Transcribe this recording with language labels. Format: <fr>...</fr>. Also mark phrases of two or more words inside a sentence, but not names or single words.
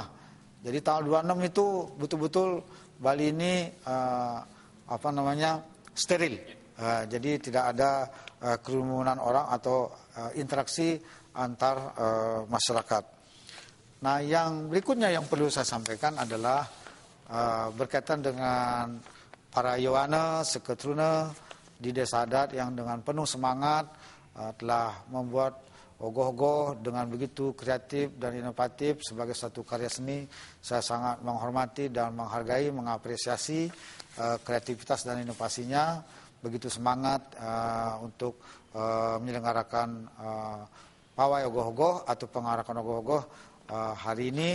<id>Jadi tanggal 26 itu betul-betul Bali ini steril. Jadi tidak ada kerumunan orang atau interaksi antar masyarakat. Nah, yang berikutnya yang perlu saya sampaikan adalah berkaitan dengan para Yowana, Seketruna di desa adat yang dengan penuh semangat telah membuat ogoh-ogoh dengan begitu kreatif dan inovatif sebagai satu karya seni. Saya sangat menghormati dan menghargai, mengapresiasi kreativitas dan inovasinya. Begitu semangat untuk menyelenggarakan pawai ogoh-ogoh atau pengarakan ogoh-ogoh hari ini.</id>